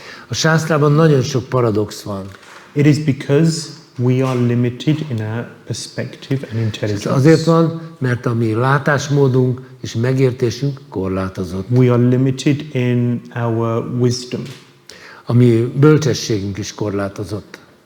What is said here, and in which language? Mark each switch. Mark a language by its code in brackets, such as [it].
[hu] A sásztrában nagyon sok paradox van. [en] It is because we are limited in our perspective and [hu] Ez [en] intelligence. [hu] azért van, mert a mi látásmódunk és megértésünk korlátozott. [en] We are limited in our wisdom. [hu] A mi bölcsességünk is korlátozott.